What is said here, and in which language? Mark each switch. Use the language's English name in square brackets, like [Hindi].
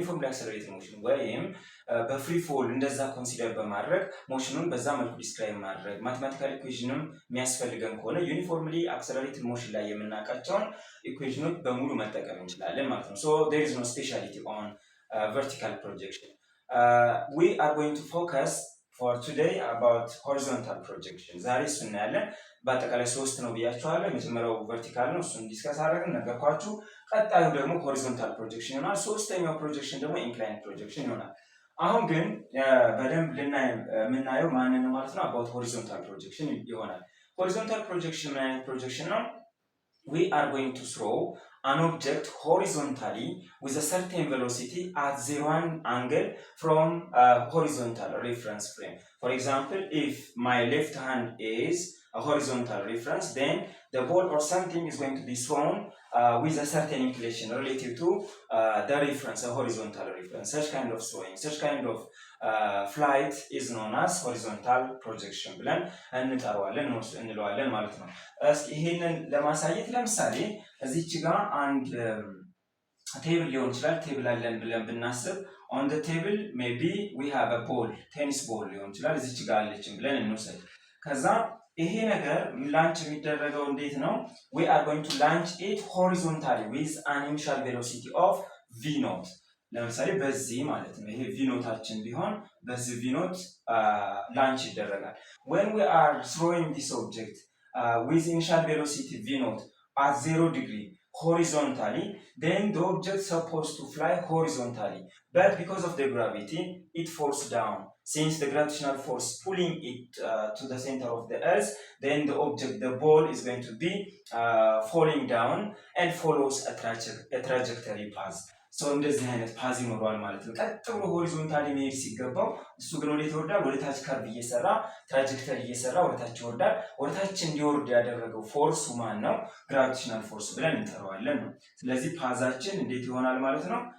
[Amharic] አክሰለሬትድ ሞሽን ወይም በፍሪ ፎል እንደዛ ኮንሲደር በማድረግ ሞሽኑን በዛ መልኩ ዲስክራይብ ማድረግ ማቴማቲካል ኢኩዌሽንም የሚያስፈልገን ከሆነ ዩኒፎርምሊ አክሰለሬትድ ሞሽን ላይ የምናውቃቸውን ኢኩዌሽኖች በሙሉ መጠቀም እንችላለን ማለት ነው። [English] so there is no speciality on vertical projection. We are going to focus for today about horizontal projection. [Amharic] ዛሬ እሱ እናያለን። በአጠቃላይ ሶስት ነው ብያችኋለሁ። የመጀመሪያው ቨርቲካል ነው፣ እሱን ዲስከስ አደረግን ነገርኳችሁ። ቀጣዩ ደግሞ ሆሪዞንታል ፕሮጀክሽን ይሆናል። ሶስተኛው ፕሮጀክሽን ደግሞ ኢንክላይንድ ፕሮጀክሽን ይሆናል። አሁን ግን በደንብ የምናየው ማንን ማለት ነው? [English] about horizontal projection [Amharic] ይሆናል። horizontal projection ምን አይነት ፕሮጀክሽን ነው? [English] we are going to throw an object horizontally with a certain velocity at 1 angle from a horizontal reference frame. For example, if my left hand is a horizontal reference, then the ball or something is going to be thrown with a certain inclination relative to the reference, a horizontal reference. Such kind of throwing, such kind of flight is known as horizontal projection [Amharic] ብለን እንለዋለን ማለት ነው። እስኪ ይሄንን ለማሳየት ለምሳሌ እዚች ጋር አንድ ቴብል ሊሆን ይችላል። ቴብል አለን ብለን ብናስብ [English] on the table maybe we have a ball, [Amharic] ቴኒስ ቦል ሊሆን ይችላል። እዚች ጋር አለችን ብለን እንውሰድ። ከዛ ይሄ ነገር ላንች የሚደረገው እንዴት ነው? [English] we are going to launch it horizontally with an initial velocity of v naught. [Amharic] ለምሳሌ በዚህ ማለት ነው። ይሄ v ኖታችን ቢሆን በዚህ v ኖት ላንች ይደረጋል። [English] when we are throwing this object with initial velocity v naught at 0 degree horizontally, then the object is supposed to fly horizontally, but because of the gravity it falls down. Since the gravitational force pulling it to the center of the earth, then the ball is going to be falling down and follows a trajectory path. [Amharic] so እንደዚህ አይነት ፓዝ ይኖረዋል ማለት ነው። ቀጥ ብሎ ሆሪዞንታሊ መሄድ ሲገባው እሱ ግን ወዴት ይወርዳል? ወደ ታች ካርቭ እየሰራ ትራጀክተሪ እየሰራ ወደ ታች ይወርዳል። ወደ ታች እንዲወርድ ያደረገው ፎርሱ ማን ነው? ግራቪቴሽናል ፎርስ ብለን እንጠራዋለን ነው። ስለዚህ ፓዛችን እንዴት ይሆናል ማለት ነው?